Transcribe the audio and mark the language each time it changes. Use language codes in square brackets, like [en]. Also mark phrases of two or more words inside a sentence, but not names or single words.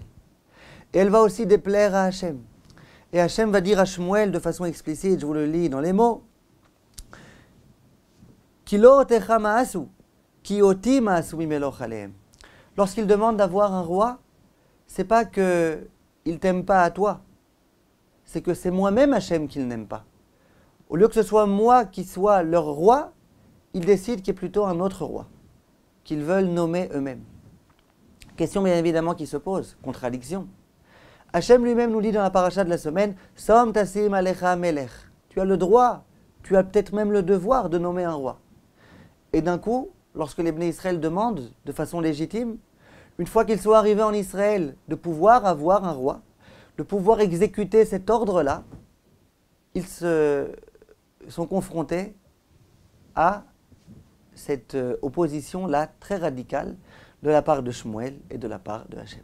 [fr] Et elle va aussi déplaire à Hachem. Et Hachem va dire à Shmuel de façon explicite, je vous le lis dans les mots, lorsqu'il demande d'avoir un roi, c'est pas qu'il ne t'aime pas à toi, c'est que c'est moi-même Hachem qu'il n'aime pas. Au lieu que ce soit moi qui soit leur roi, ils décident qu'il y ait plutôt un autre roi, qu'ils veulent nommer eux-mêmes. Question bien évidemment qui se pose, contradiction. Hachem lui-même nous dit dans la paracha de la semaine, [he] שום תשים עליך מלך. [fr] Tu as le droit, tu as peut-être même le devoir de nommer un roi. Et d'un coup, lorsque les [he] בני ישראל [fr] demandent de façon légitime, une fois qu'ils sont arrivés en Israël, de pouvoir avoir un roi, de pouvoir exécuter cet ordre-là, ils sont confrontés à cette opposition-là très radicale de la part de Shmuel et de la part de Hachem.